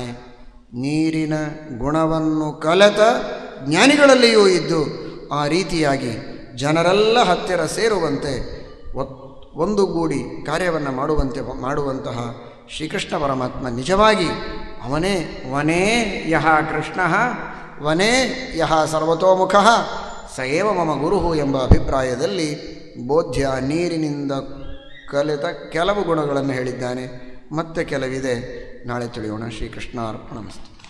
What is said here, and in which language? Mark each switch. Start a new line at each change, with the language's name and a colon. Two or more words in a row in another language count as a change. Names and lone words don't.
Kannada: ನೀರಿನ ಗುಣವನ್ನು ಕಲಿತ ಜ್ಞಾನಿಗಳಲ್ಲಿಯೂ ಇದ್ದು ಆ ರೀತಿಯಾಗಿ ಜನರೆಲ್ಲ ಹತ್ತಿರ ಸೇರುವಂತೆ ಒಂದುಗೂಡಿ ಕಾರ್ಯವನ್ನು ಮಾಡುವಂತಹ ಶ್ರೀಕೃಷ್ಣ ಪರಮಾತ್ಮ ನಿಜವಾಗಿ ಅವನೇ
Sanskrit: ವನೇ ಯಹ ಕೃಷ್ಣ ವನೇ ಯಹ ಸರ್ವತೋಮುಖ ಸ ಏವ ಮಮ ಗುರು
Kannada: ಎಂಬ ಅಭಿಪ್ರಾಯದಲ್ಲಿ ಬೋಧ್ಯ ನೀರಿನಿಂದ ಕಲಿತ ಕೆಲವು ಗುಣಗಳನ್ನು ಹೇಳಿದ್ದಾನೆ. ಮತ್ತೆ ಕೆಲವಿದೆ, ನಾಳೆ ತಿಳಿಯೋಣ.
Sanskrit: ಶ್ರೀಕೃಷ್ಣ ಅರ್ಪಣಮಸ್ತು.